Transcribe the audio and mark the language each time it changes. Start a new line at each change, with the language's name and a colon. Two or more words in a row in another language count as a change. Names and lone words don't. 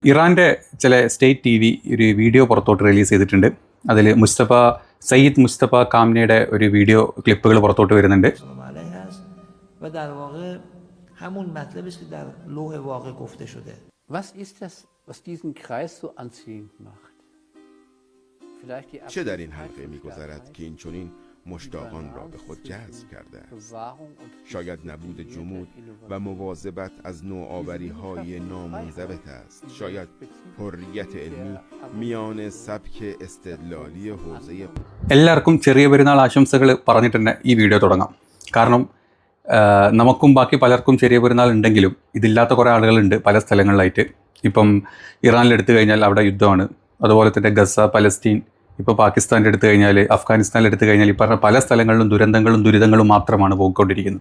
Malayalam: ഇറാൻ്റെ ചില
English: state TV
Malayalam: ഒരു വീഡിയോ പുറത്തോട്ട് റിലീസ് ചെയ്തിട്ടുണ്ട്. അതിൽ സയ്യിദ് മുസ്തഫ കാംനയുടെ ഒരു വീഡിയോ ക്ലിപ്പുകൾ പുറത്തോട്ട് വരുന്നുണ്ട്.
Persian: چه در این حلقه می‌گذرد که این چنین مشتاقان را به خود جذب کرده است؟ شاید نبود جمود و مواظبت از نوآوری‌های نامنضبط است. شاید حریت علمی میان سبک استدلالی حوزه
Malayalam: എല്ലാവർക്കും ചെറിയ പെരുന്നാൾ ആശംസകൾ പറഞ്ഞിട്ട് തന്നെ ഈ വീഡിയോ തുടങ്ങാം. കാരണം നമുക്കും ബാക്കി പലർക്കും ചെറിയ പെരുന്നാൾ ഉണ്ടെങ്കിലും ഇതില്ലാത്ത കുറേ ആളുകളുണ്ട് പല സ്ഥലങ്ങളിലായിട്ട്. ഇപ്പം ഇറാനിലെടുത്തു കഴിഞ്ഞാൽ അവിടെ യുദ്ധമാണ്. അതുപോലെ തന്നെ ഗസ, പലസ്തീൻ, ഇപ്പോൾ പാകിസ്ഥാൻ്റെ എടുത്തു കഴിഞ്ഞാൽ, അഫ്ഗാനിസ്ഥാനിൽ എടുത്തു കഴിഞ്ഞാൽ ഈ പറഞ്ഞ പല സ്ഥലങ്ങളിലും ദുരിതങ്ങളും മാത്രമാണ് പോയിക്കൊണ്ടിരിക്കുന്നത്.